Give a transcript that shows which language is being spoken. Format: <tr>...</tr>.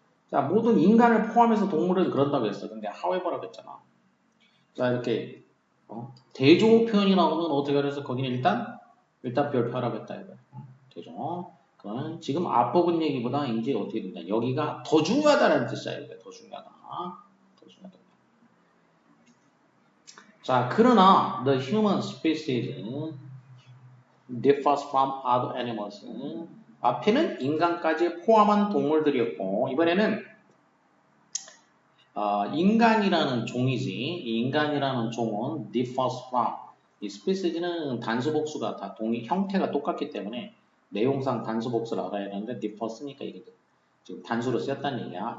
<ko>자, 모든 인간을 포함해서 동물은 그런다고 했어. 근데 however라고 했잖아. 자, 이렇게 대조어 표현이 나오면 어떻게 그래서 거기는 일단 별표하라고 했다 이거. 대조어. 그건 지금 앞부분 얘기보다 이제 어떻게 된다. 여기가 더 중요하다는 뜻이야. 이게 더 중요하다. 더 중요하다.</ko> <en>자, 그러나 the human species differs from other animals.</en> <ko>앞에는 인간까지 포함한 동물들이었고 이번에는 인간이라는 종이지. 이 인간이라는 종은 differs from. 이 species는 단수복수가 다 형태가 똑같기 때문에 내용상 단수복수를 알아야 하는데 differs니까 이게 지금 단수로 쓰였다는 얘기야.</ko>